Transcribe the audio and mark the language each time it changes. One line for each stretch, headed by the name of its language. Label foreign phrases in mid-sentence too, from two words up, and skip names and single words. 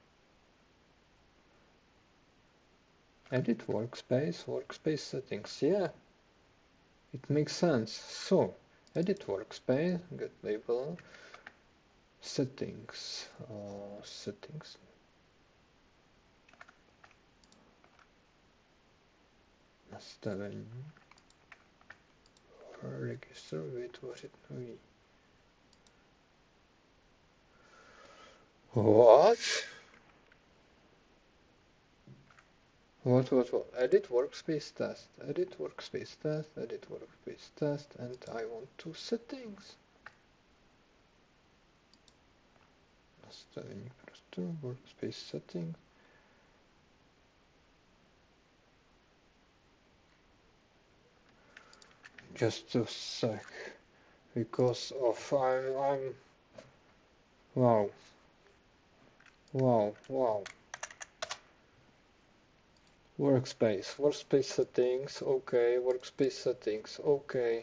English: Edit workspace settings. Yeah, it makes sense. So, edit workspace, get label, settings, settings.
Czech: Nastavení. Register, vytvořit nový.
English: What? What? Edit workspace test, edit workspace test, edit workspace test, and I want to settings.
Czech: Nastavení prostoru,
English: workspace settings. Just a sec, because of I'm wow. Workspace settings, okay, workspace settings, okay.